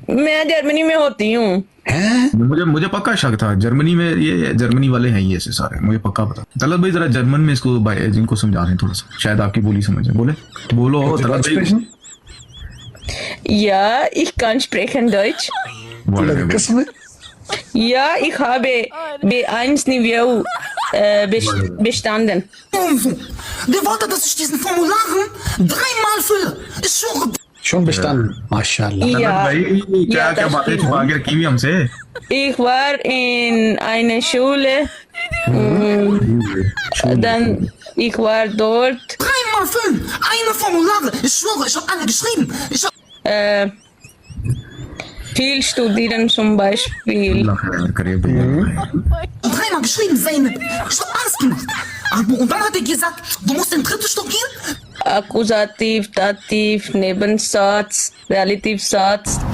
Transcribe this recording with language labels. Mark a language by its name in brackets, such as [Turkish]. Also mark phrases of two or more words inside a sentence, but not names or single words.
[Hindi] मैं जर्मनी में होती हूँ। मुझे पक्का शक था जर्मनी में, ये जर्मनी वाले हैं ये ऐसे सारे, मुझे पक्का पता। तलत भाई जरा जर्मन में इसको जिनको समझा रहे हैं थोड़ा सा, शायद आपकी बोली समझे। बोलो तलत भाई। [German] Ja, ich kann sprechen Deutsch. Ja, ich habe B1-Niveau bestanden. Der wollte, dass ich diesen Formularen 3-mal fülle. Ich schwöre. Schon bestanden, Mashallah. [Hindi] तलत [German] Ja, [Hindi] भाई क्या [German] ja, [Hindi] क्या [German] das [Hindi] बातें [German] stimmt. [Hindi] छुपा के रखी हुई हमसे। [German] Ich war in einer Schule, dann ich war dort 3-mal füllen. Eine Formulare. Ich schwöre, ich habe alle geschrieben. Ich habe viel studieren zum Beispiel. [Hindi] अल्लाह खैर करे भैया। [German] 3-mal geschrieben, Zeynep. Ich habe alles gemacht. Aber, und dann hat er gesagt, du musst den dritten Stock gehen. Akkusativ, Dativ, Nebensatz, Relativsatz.